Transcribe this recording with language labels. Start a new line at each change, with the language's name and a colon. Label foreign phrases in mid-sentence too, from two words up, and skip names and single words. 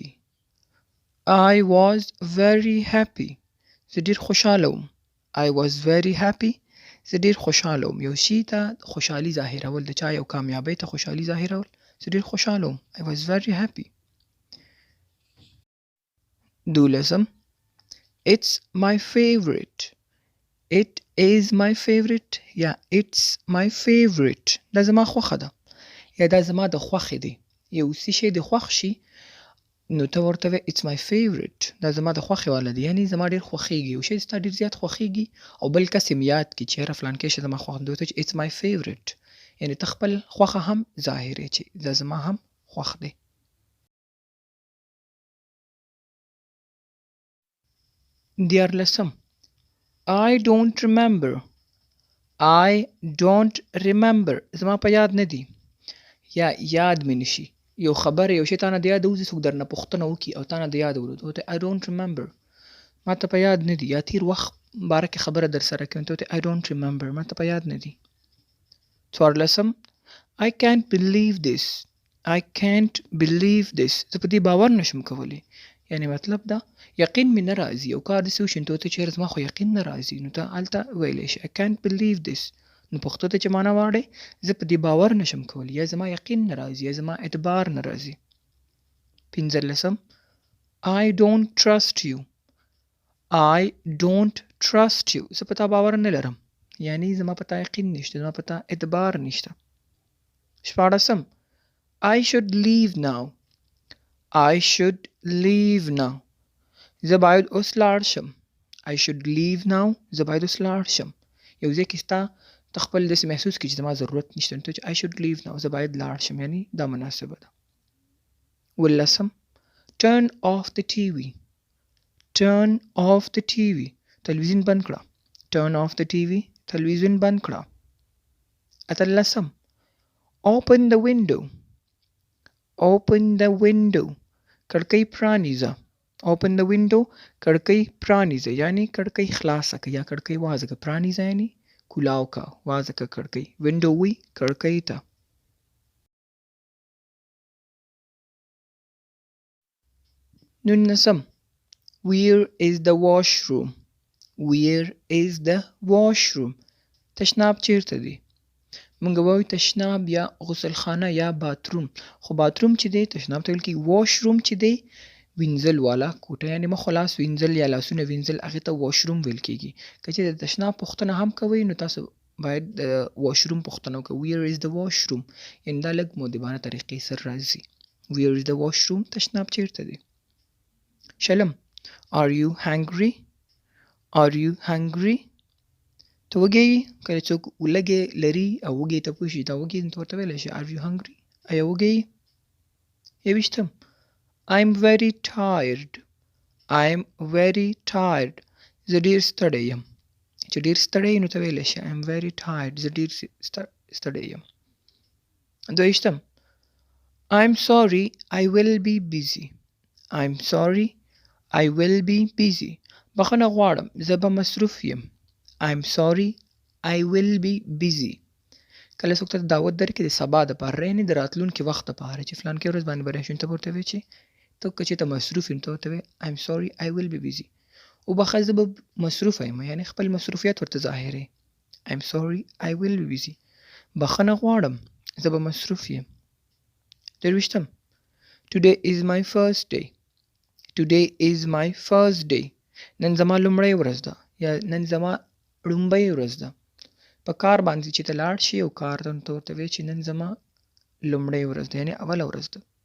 English: I was very happy.
Pashto: زه ډېر خوشحاله وم.
English: I was very happy.
Pashto: زه ډېر خوشحاله وم. یو شي ته خوشحالي ظاهرول، د چا یو کامیابۍ ته خوشحالي ظاهرول. زه ډېر خوشحاله وم.
English: I was very happy. دولسم It's my favorite. It is my favorite یا It's my favorite.
Pashto: دا زما خوښه ده یا دا زما د خوښې دی. یو څه شی د خوښ شي نو ته ورته وایې
English: It's my favorite.
Pashto: دا زما د خوښې والا دی، یعنی زما ډېر خوښیږي. یو شی ستا ډېر زیات خوښیږي او بل کس یې یاد کړي چې یاره فلانکی شی زما خوښ دی، ورته
English: It's my favorite.
Pashto: یعنی ته خپل خوښه هم ظاهرې چې دا زما هم خوښ دی.
English: دیارلسم I don't remember. I don't remember.
Pashto: زما په یاد نه دی یا یاد مې نشي. یو خبره یو شی تا نه د یاده وځي، څوک درنه پوښتنه وکړي او تا نه د یاده ووت، ورته
English: I don't remember.
Pashto: ما ته په یاد نه دی. یا تیر وخت باره کې خبره در سره کوي، ته
English: I don't remember.
Pashto: ما ته په یاد نه دی. څوارلسم
English: I can't believe this. I can't believe this.
Pashto: زه په دې باور نشم کولی. یعنی مطلب دا یقین مې نه راځي. یو کار داسې وشي نو ته چېرې زما خو یقین نه راځي، نو ته هلته ویلی شي
English: I can't believe this.
Pashto: نو پښتو ته چې معنا واړئ زه په دې باور نشم کولی، یا زما یقین نه راځي، یا زما اعتبار نه راځي.
English: پنځلسم I don't trust you. I don't trust you.
Pashto: زه په تا باور نه لرم، یعنی زما په تا یقین نشته، زما په تا اعتبار نشته.
English: شپاړسم I should leave now. I should leave now.
Pashto: زه باید اوس لاړ شم.
English: I should leave now.
Pashto: زه باید اوس لاړ شم. یو ځای کې ستا ته خپل داسې محسوس کړي چې زما ضرورت نشته، نو ته چې
English: I should leave now.
Pashto: زه باید لاړ شم، یعنی دا مناسبه ده.
English: اوولسم turn off the TV. Turn off the TV.
Pashto: تلویزیون بند کړه.
English: Turn off the TV.
Pashto: تلویزیون بند کړه. اتلسم
English: open the window. Open the window.
Pashto: کړکۍ پرانیزه.
English: Open the window.
Pashto: کړکۍ پرانیزه یعنی کړکۍ خلاصه که یا کړکۍ وازه که. پرانیزه یعنی کولاو که، وازه که کړکۍ. window وی کړکۍ ته. نولسم
English: where is the washroom. Where is the washroom.
Pashto: تشناب چیرته دی؟ مونږ وایو تشناب یا غسلخانه یا باتروم، خو باتروم چې دی تشناب ته ویل کېږي. واشروم چې دی وینځل والا کوټه، یعنی مخ او لاس وینځل یا لاسونه وینځل، هغې ته واشروم ویل کېږي. که چې د تشناب پوښتنه هم کوئ نو تاسو باید د واشروم پوښتنه وکړئ.
English: where is the washroom.
Pashto: یعنی دا لږ مؤدبانه طریقې سره راځي.
English: where is the washroom.
Pashto: تشناب چیرته دی. شلم
English: are you hungry. Are you hungry.
Pashto: ته وږی کله څوک لږې لري او وږی ته پوه شي دا وږی نو ته ورته ویلی شي
English: are you hungry.
Pashto: ایا وږی.
English: یویشتم I'm very tired. I'm very tired.
Pashto: زه ډېر ستړی یم. چې ډېر ستړی نو ته ویلی شي
English: I'm very tired.
Pashto: زه ډېر ستړی یم.
English: دویشتم I'm sorry I will be busy. I'm sorry I will be busy.
Pashto: بخښنه غواړم زه به مصروف یم.
English: I'm sorry I will be busy.
Pashto: کله څوک ته دعوت درکړي د سبا دپاره، یعنې د راتلونکي وخت دپاره چې فلانکې ورځ باندې به راشي، ته به ورته وایې چې ته که چېرته مصروف یې نو ته ورته وایې
English: I'm sorry I will be busy.
Pashto: وبخښه زه به مصروفه یم، یعنې خپل مصروفیت ورته ظاهرې.
English: I'm sorry I will be busy.
Pashto: بخښنه غواړم زه به مصروف یم.
English: درویشتم Today is my first day. Today is my first day.
Pashto: نن زما لومړۍ ورځ ده یا نن زما لومړۍ ورځ ده. په کار باندې چې ته لاړ شي او کار ته ته ورته وایې چې نن زما لومړۍ ورځ ده، یعنې اوله ورځ ده.